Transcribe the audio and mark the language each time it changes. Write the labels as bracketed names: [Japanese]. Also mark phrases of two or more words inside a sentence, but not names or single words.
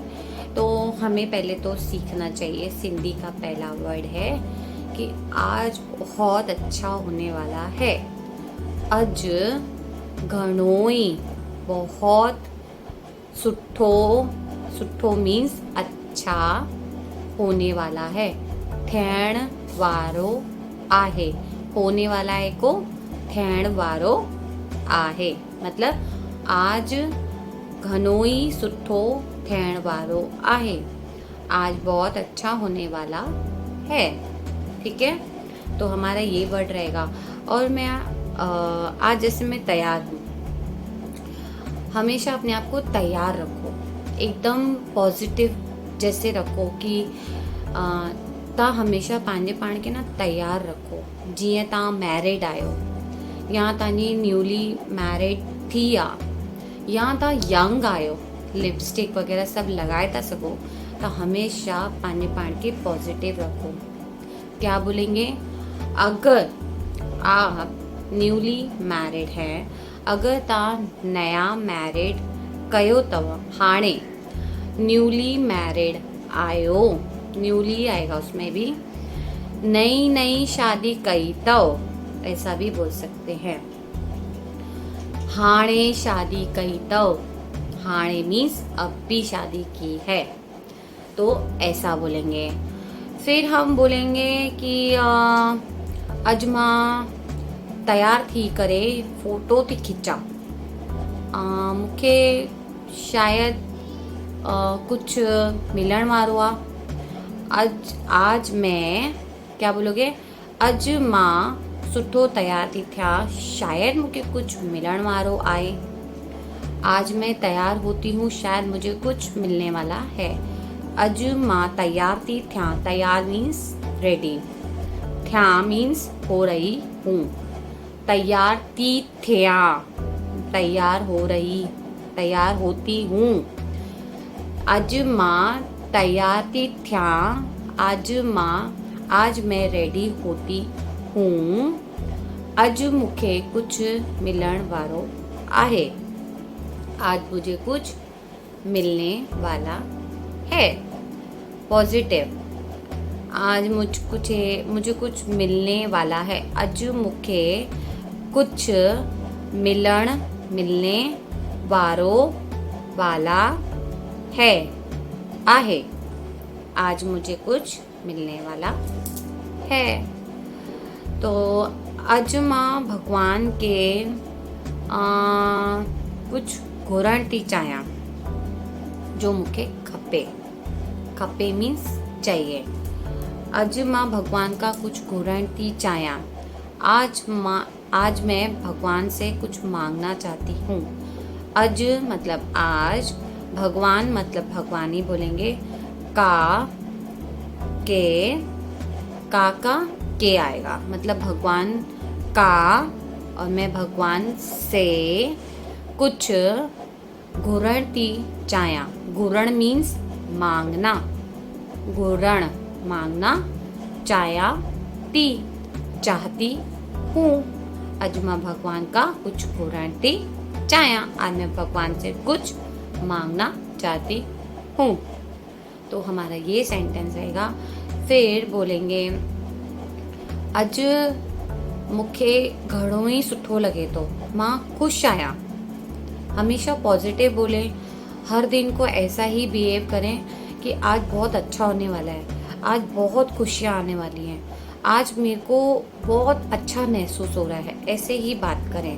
[Hindi] तो हमें पहले तो सीखना चाहिए। सिंधी का पहला वर्ड है कि आज बहुत अच्छा होने वाला है। [Sindhi] अज घणोई, बहुत सुठो। [Hindi] सुठो मीन्स अच्छा होने वाला है। [Sindhi] थियण वारो आहे। [Hindi] होने वाला है को [Sindhi] थियण वारो आहे, मतलब आज घणोई सुठो थियण वारो आहे। [Hindi] आज बहुत अच्छा होने वाला है। ठीक है, तो हमारा ये वर्ड रहेगा। और मैं आज जैसे मैं तैयार हूँ, हमेशा अपने आप को तैयार रखो, एकदम पॉजिटिव जैसे रखो कि [Sindhi] तव्हां हमेशा पंहिंजे पाण खे न तैयार रखो। जीअं तव्हां मैरिड आहियो, या तव्हांजी [English] newly married [Sindhi] थी आहे, या तव्हां यंग आहियो, लिपस्टिक वग़ैरह सभु लॻाए था सघो, त हमेशा पंहिंजे पाण खे पॉजिटिव रखो। [Hindi] क्या बोलेंगे? अगर आप [English] newly married [Hindi] है, अगर [Sindhi] तव्हां नया मैरिड कयो अथव, हाणे न्यूली मैरिड आयो, [Hindi] न्यूली आएगा उसमें भी, [Sindhi] नई नई शादी कई तो, [Hindi] ऐसा भी बोल सकते हैं। [Sindhi] हाणे शादी कई तो, [Hindi] हाणे मीन्स अब भी शादी की है, तो ऐसा बोलेंगे। फिर हम बोलेंगे कि [Sindhi] अज मां तैयार थी करे फोटो थी खिंचा, मूंखे शायद कुछ मिलण वारो आहे। [Hindi] आज मैं, क्या बोलोगे? [Sindhi] अज मां सुठो तैयार थी थिया, शायद मूंखे कुछ मिलण वारो आहे। [Hindi] आज मैं तैयार होती हूँ, शायद मुझे कुछ मिलने वाला है। [Sindhi] अज मां तैयार थी थिया, तैयार मीन्स रेडी, थिया मीन्स [Hindi] हो रही हूँ। [Sindhi] तैयार थी थिया, [Hindi] तैयार हो रही, तैयार होती हूँ। [Sindhi] अज मां तैयार थी थिया, [Hindi] आज मैं रेडी होती हूँ। [Sindhi] अज मूंखे कुछ मिलण वारो आहे, [Hindi] आज मुझे कुछ मिलने वाला है। पॉजिटिव, आज मुझे कुछ मिलने वाला है। [Sindhi] अज मूंखे कुछ मिलने वारो वाला है, आहे। [Hindi] आज मुझे कुछ मिलने वाला है। [Sindhi] तो अज मां भगवान के कुछ घुरण थी चाहियां, जो मूंखे खपे। [Hindi] खपे मीन्स चाहिए। [Sindhi] अज मां भगवान का कुछ घुरण थी चाहियां, [Hindi] आज मैं भगवान से कुछ मांगना चाहती हूँ। अज मतलब आज, भगवान मतलब भगवान ही बोलेंगे। का के आएगा, मतलब भगवान का, और मैं भगवान से [Sindhi] कुछ घुरण थी चाहियां। [Hindi] घुरण मीन्स मांगना, घुरण मांगना, [Sindhi] चाहियां थी, [Hindi] चाहती हूँ। [Sindhi] अज मां भगवान का कुछ घुरण थी चाहियां, [Hindi] आज मैं भगवान से कुछ मांगना चाहती हूँ। तो हमारा ये सेंटेंस रहेगा। फिर बोलेंगे, [Sindhi] अज मूंखे घणो ई सुठो लगे थो, मां ख़ुशि आहियां। [Hindi] हमेशा पॉजिटिव बोलें, हर दिन को ऐसा ही बिहेव करें कि आज बहुत अच्छा होने वाला है, आज बहुत खुशियाँ आने वाली हैं, आज मेरे को बहुत अच्छा महसूस हो रहा है, ऐसे ही बात करें।